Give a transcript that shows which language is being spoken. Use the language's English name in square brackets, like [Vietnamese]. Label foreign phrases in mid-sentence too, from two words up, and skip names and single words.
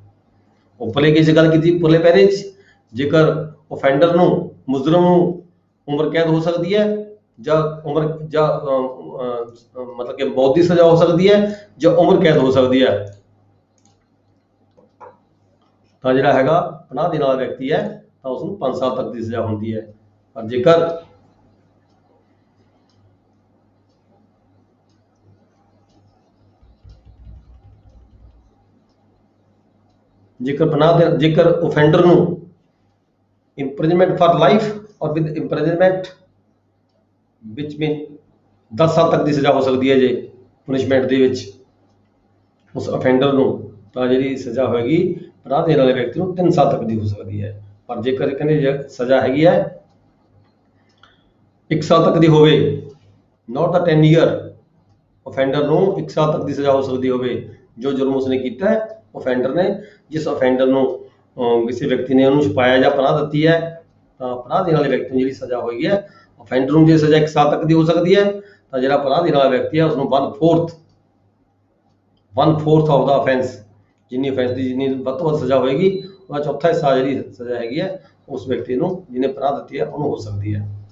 [Punjabi] ਉੱਪਰਲੇ ਕੇਸ ਦੀ ਗੱਲ ਕੀਤੀ, ਉੱਪਰਲੇ ਪੈਰੇ 'ਚ ਜੇਕਰ offender ਨੂੰ, ਮੁਜਰਮ ਨੂੰ ਉਮਰ ਕੈਦ ਹੋ ਸਕਦੀ ਹੈ ਜਾਂ ਮਤਲਬ ਕਿ ਮੌਤ ਦੀ ਸਜ਼ਾ ਹੋ ਸਕਦੀ ਹੈ ਜਾਂ ਉਮਰ ਕੈਦ ਹੋ ਸਕਦੀ ਹੈ, ਤਾਂ ਜਿਹੜਾ ਹੈਗਾ ਪਨਾਹ ਦੇਣ ਵਾਲਾ ਵਿਅਕਤੀ ਹੈ ਤਾਂ ਉਸ ਨੂੰ 5 ਸਾਲ ਤੱਕ ਦੀ ਸਜ਼ਾ ਹੁੰਦੀ ਹੈ। ਪਰ ਜੇਕਰ offender ਨੂੰ [English] imprisonment for life or with imprisonment [Punjabi] ਵਿੱਚ ਵੀ 10 ਸਾਲ ਤੱਕ ਦੀ ਸਜ਼ਾ ਹੋ ਸਕਦੀ ਹੈ ਜੇ ਪਨਿਸ਼ਮੈਂਟ ਦੇ ਵਿੱਚ ਉਸ offender ਨੂੰ, ਤਾਂ ਜਿਹੜੀ ਸਜ਼ਾ ਹੋਏਗੀ ਪਨਾਹ ਦੇਣ ਵਾਲੇ ਵਿਅਕਤੀ ਨੂੰ 3 ਸਾਲ ਤੱਕ ਦੀ ਹੋ ਸਕਦੀ ਹੈ। ਪਰ ਜੇਕਰ ਕਹਿੰਦੇ ਸਜ਼ਾ ਹੈਗੀ ਹੈ 1 ਸਾਲ ਤੱਕ ਦੀ ਹੋਵੇ, [English] not the 10 year, [Punjabi] offender ਨੂੰ 1 ਸਾਲ ਤੱਕ ਦੀ ਸਜ਼ਾ ਹੋ ਸਕਦੀ ਹੋਵੇ ਜੋ ਜੁਰਮ ਉਸਨੇ ਕੀਤਾ ਹੈ offender ਨੇ, ਜਿਸ offender ਨੂੰ ਕਿਸੇ ਵਿਅਕਤੀ ਨੇ ਉਹਨੂੰ ਛੁਪਾਇਆ ਜਾਂ ਪਨਾਹ ਦਿੱਤੀ ਹੈ, ਤਾਂ ਪਨਾਹ ਦੇਣ ਵਾਲੇ ਵਿਅਕਤੀ ਨੂੰ ਜਿਹੜੀ ਸਜ਼ਾ ਹੋਈ ਹੈ, offender ਨੂੰ ਜੇ ਸਜ਼ਾ 1 ਸਾਲ ਤੱਕ ਦੀ ਹੋ ਸਕਦੀ ਹੈ, ਤਾਂ ਜਿਹੜਾ ਪਨਾਹ ਦੇਣ ਵਾਲਾ ਵਿਅਕਤੀ ਹੈ ਉਸ ਨੂੰ 1/4 [English] of the offense, [Punjabi] ਜਿੰਨੀ offense ਦੀ ਜਿੰਨੀ ਵੱਧ ਤੋਂ ਵੱਧ ਸਜ਼ਾ ਹੋਏਗੀ ਉਹਦਾ ਚੌਥਾ ਹਿੱਸਾ ਜਿਹੜੀ ਸਜ਼ਾ ਹੈਗੀ ਹੈ ਉਸ ਵਿਅਕਤੀ ਨੂੰ ਜਿਹਨੇ ਪਨਾਹ ਦਿੱਤੀ ਹੈ ਉਹਨੂੰ ਹੋ ਸਕਦੀ ਹੈ।